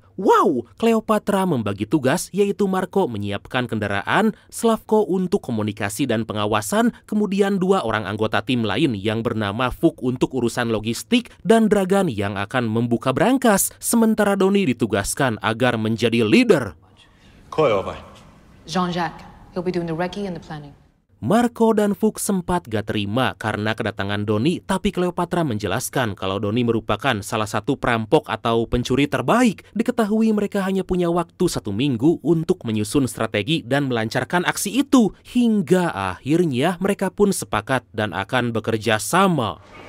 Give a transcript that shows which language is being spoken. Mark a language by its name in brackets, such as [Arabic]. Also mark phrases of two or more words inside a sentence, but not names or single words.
[Indonesian] Wow, Cleopatra membagi tugas, yaitu Marco menyiapkan kendaraan, Slavko untuk komunikasi dan pengawasan, kemudian 2 orang anggota tim lain yang bernama Fuk untuk urusan logistik, dan Dragan yang akan membuka brankas, sementara Doni ditugaskan agar menjadi leader. Jean-Jacques. [English] He'll be doing the recce and the planning. [Indonesian] Marco dan Fuk sempat gak terima karena kedatangan Doni, tapi Cleopatra menjelaskan kalau Doni merupakan salah satu perampok atau pencuri terbaik. Diketahui mereka hanya punya waktu 1 minggu untuk menyusun strategi dan melancarkan aksi itu. Hingga akhirnya mereka pun sepakat dan akan bekerja sama.